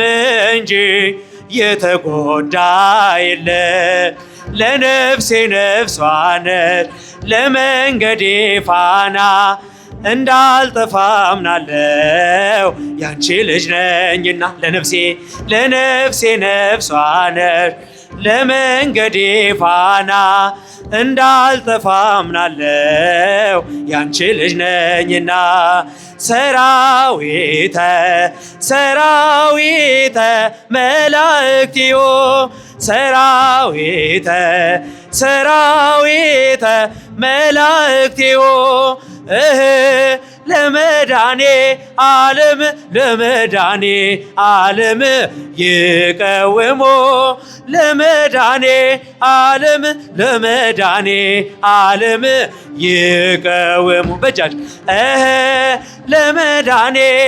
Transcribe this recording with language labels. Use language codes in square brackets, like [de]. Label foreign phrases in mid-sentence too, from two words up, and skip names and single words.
[am] እንጂ የተጎዳ የለም። ለነፍሴ ነፍሷን ለመንገዴ ፋና እንዳልጠፋ አምናለው ያንቺ ልጅ ነኝና ለነፍሴ ነፍሷን ለመንገዴ ፋና እንዳልጠፋ አምናለው ያንቺ ልጅ ነኝና [gez] ሰራዊተ መላእክቲዮ ሰራዊተ መላእክቲዮ ለመዳኔ ዓለም ይቀውሞ ለመዳኔ ዓለም ይቀውሞ በጃጅ ለመዳኔ